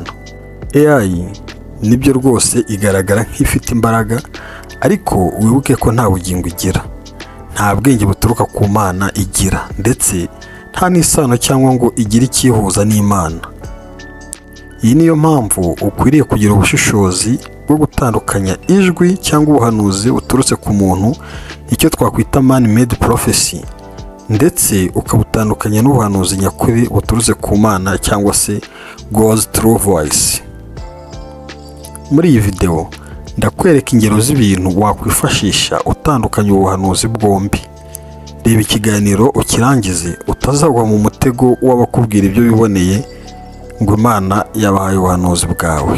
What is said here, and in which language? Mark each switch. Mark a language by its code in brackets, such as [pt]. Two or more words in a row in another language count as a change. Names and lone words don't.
[rw] AI nibyo rwose igaragara nk'ifite imbaraga, ariko wibuke ko nta bugingo igira, nta bwenge buturuka ku Mana igira, ndetse nta n'isano cyangwa ngo igire ikihuza n'Imana. Iyi niyo mpamvu ukwiriye kugira ubushishozi bwo gutandukanya ijwi cyangwa ubuhanuzi buturutse ku muntu, icyo twakwita [en] man made prophecy, [rw] ndetse ukabutandukanya n'ubuhanuzi nyakuri buturutse ku Mana cyangwa se [en] God's true voice. [rw] Muri iyi video ndakwereka ingero z'ibintu wakwifashisha utandukanya ubuhanuzi bwombi. Reba ikiganiro ukirangize utazagwa mu mutego w'abakubwira ibyo biboneye ngo Imana yabahaye ubuhanuzi bwawe.